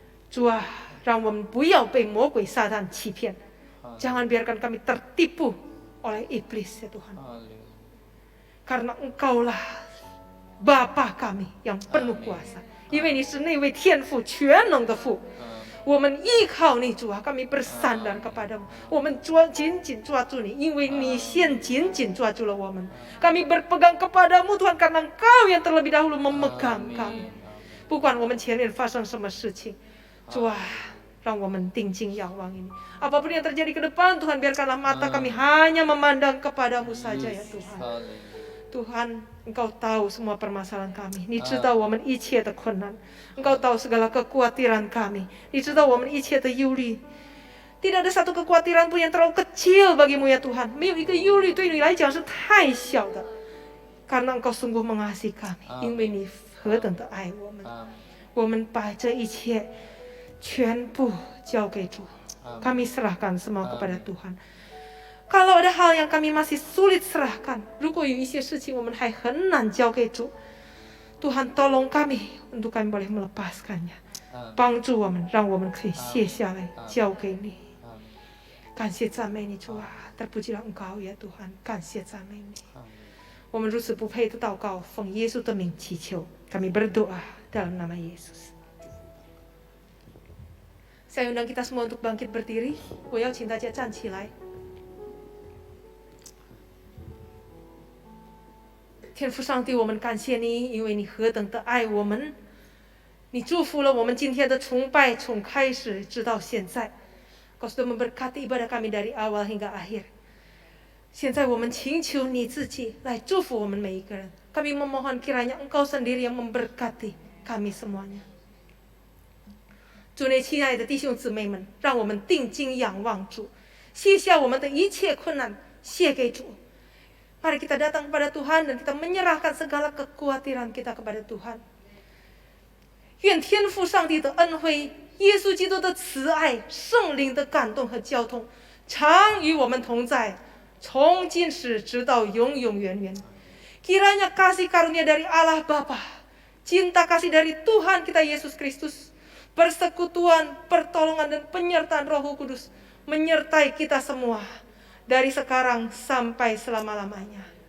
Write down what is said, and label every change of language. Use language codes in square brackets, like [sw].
[zh] 主啊，让我们不要被魔鬼撒旦欺骗， [id] jangan biarkan kami tertipu oleh iblis ya Tuhan. Karena Engkaulah Bapa kami yang penuh kuasa， [zh] 因为你是那位天父全能的父。我们依靠你主啊， [id] kami bersandar kepadamu， [zh] 我们紧紧抓住你，因为你先紧紧抓住了我们。 [id] kami berpegang kepadamu Tuhan karena Engkau yang terlebih dahulu memegang kami。 [zh] 不管我们前面发生什么事情，主啊，让我们定睛仰望ini。 [id] apapun yang terjadi ke depan Tuhan, biarkanlah mata kami hanya memandang kepadamu saja ya Tuhan。 Tuhan, Engkau tahu semua permasalahan kami. [zh] 你知道我们一切的困难， [id] Engkau tahu segala kekhawatiran kami. [zh] 你知道我们一切的忧虑。 [id] Tidak ada satu kekhawatiran pun yang terlalu kecil bagimu ya Tuhan. [zh] 没有一个忧虑对你来讲是太小的， [id] karena Engkau sungguh mengasihi kami， [zh] 因为你何等的爱我们。我们把这一切全部交给主， [id] kami serahkan semua kepada Tuhan。 Kalau ada hal yang kami masih sulit serahkan， [zh] 如果有一些事情我们还很难交给主， [id] Tuhan tolong kami untuk kami boleh melepaskannya， [zh] 帮助我们，让我们可以卸下来交给你。感谢赞美你主啊， [id] terpujilah Engkau ya Tuhan， [zh] 感谢赞美你。我们如此不配的祷告，奉耶稣的名祈求， [id] kami berdoa dalam nama Yesus。 saya undang kita semua untuk bangkit berdiri， [zh] 我邀请大家站起来。天父上帝，我们感谢你，因为你何等的爱我们，你祝福了我们今天的崇拜，从开始直到现在。 [id] Kau sudah memberkati ibadah kami dari awal hingga akhir。 [zh] 现在我们请求你自己来祝福我们每一个人。 [id] Kami memohon kiranya Engkau sendiri yang memberkati kami semuanya。 [zh] 主内亲爱的弟兄姊妹们，让我们定睛仰望主，卸下我们的一切困难，卸给主。 [id] Mari kita datang kepada Tuhan dan kita menyerahkan segala kekhawatiran kita kepada Tuhan。 [zh] 愿天父上帝的恩惠、耶稣基督的慈爱、圣灵的感动和交通，常与我们同在，从今时直到永永远远。 [id] Kiranya kasih karunia dari Allah Bapa, cinta kasih dari Tuhan kita Yesus Kristus, persekutuan, pertolongan dan penyertaan Roh Kudus menyertai kita semua dari sekarang sampai selama-lamanya.